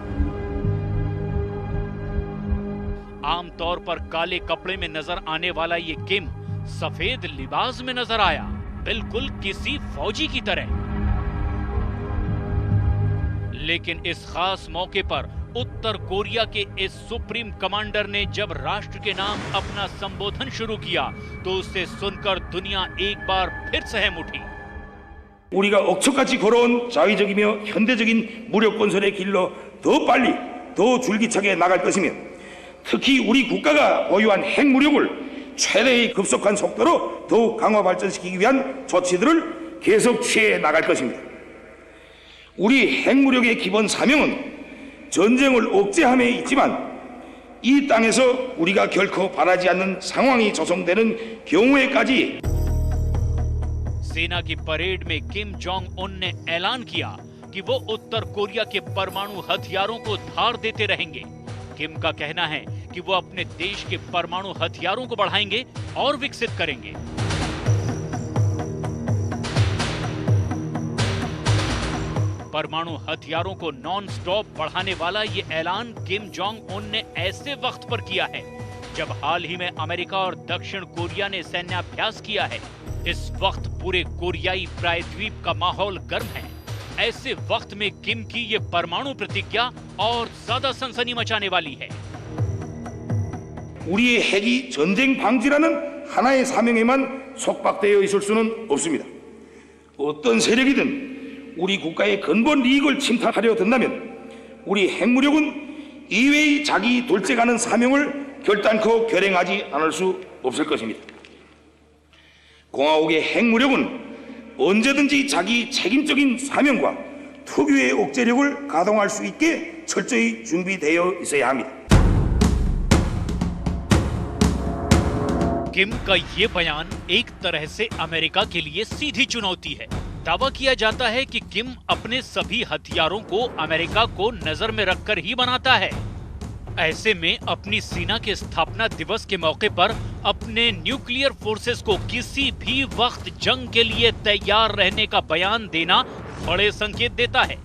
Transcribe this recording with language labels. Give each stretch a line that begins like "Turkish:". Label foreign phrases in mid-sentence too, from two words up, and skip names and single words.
Hindi: आमतौर पर काले कपड़े में नजर आने वाला ये किम सफेद लिबास में नजर आया, बिल्कुल किसी फौजी की तरह। लेकिन इस खास मौके पर उत्तर कोरिया के इस
English: supreme commander
Hindi: ने जब राष्ट्र के नाम अपना संबोधन शुरू किया तो उसे सुनकर दुनिया एक बार फिर सहम उठी।
Korean: 우리가 억척같이 걸어온 자위적이며 현대적인 무력 건설의 길로 더 빨리, 더 줄기차게 나갈 것이며, 특히 우리 국가가 보유한 핵무력을 최대의 급속한 속도로 더욱 강화 발전시키기 위한 조치들을 계속 취해 나갈 것입니다. 우리 핵무력의 기본 사명은 전쟁을 억제함에 있지만 이 땅에서 우리가 결코 바라지 않는 상황이 조성되는 경우에까지
Hindi: सेना की परेड में किम जोंग उन ने ऐलान किया कि वो उत्तर कोरिया के परमाणु हथियारों को धार देते रहेंगे। किम का कहना है कि वो अपने देश के परमाणु हथियारों को बढ़ाएंगे और विकसित करेंगे। परमाणु हथियारों को
English: non stop
Hindi: बढ़ाने वाला ये ऐलान किम जोंग उन ने ऐसे वक्त पर किया है जब हाल ही में अमेरिका और दक्षिण कोरिया ने सैन्याभ्यास किया है। इस वक्त पूरे कोरियाई प्रायद्वीप का माहौल गर्म है। ऐसे वक्त में किम की ये परमाणु प्रतिज्ञा और ज्यादा सनसनी मचाने वाली है।
Korean: 우리의 핵이 전쟁 방지라는 하나의 사명에만 속박되어 있을 수는 없습니다. 어떤 세력이든 우리 국가의 근본 이익을 침탈하려 든다면 우리 핵무력은 이외의 자기 돌직하는 사명을 결단코 결행하지 않을 수 없을 것입니다. 공화국의 핵무력은 언제든지 자기 책임적인 사명과 특유의 억제력을 가동할 수 있게 철저히 준비되어 있어야 합니다.
Hindi: किम का ये बयान एक तरह से अमेरिका के लिए सीधी चुनौती है। दावा किया जाता है कि किम अपने सभी हथियारों को अमेरिका को नजर में रखकर ही बनाता है। ऐसे में अपनी सेना के स्थापना दिवस के मौके पर अपने
English: nuclear forces
Hindi: को किसी भी वक्त जंग के लिए तैयार रहने का बयान देना बड़े संकेत देता है।